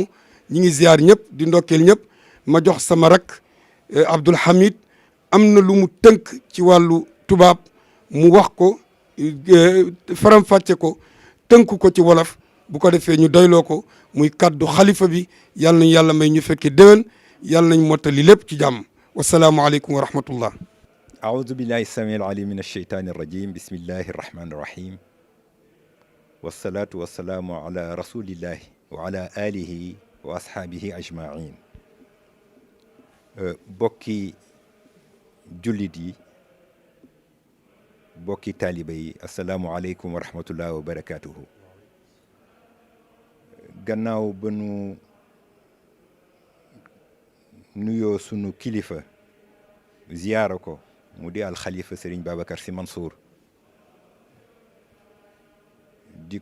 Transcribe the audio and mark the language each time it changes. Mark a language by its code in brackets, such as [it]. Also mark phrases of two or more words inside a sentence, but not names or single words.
[wo] ñi ngi ziar ñëpp di ndokkeel ñëpp ma jox sama rak Abdoul Hamid am na lu mu tënk ci wàllu tubaab mu wax ko faram-fàcce ko tënk ko ci wolof bu ko defee ñu doyloo ko muy kaddu xalifa bi yàlla nañ yàlla may ñu fekkee déwén yàlla nañ mottali lépp ci jàmm [ar] والسلام عليكم ورحمة الله. أعوذ بالله السميع العليم من الشيطان الرجيم بسم الله الرحمن الرحيم والصلاة والسلام على رسول الله وعلى آله وأصحابه أجمعين [wo] bokki jullit yi bokki taaliba yi [ar] السلام عليكم ورحمة الله وبركاته. [wo] gannaaw ba nu nuyoo sunu kilifa ziyaara ko mu di alxalifa Serigne Babacar Sy Mansour di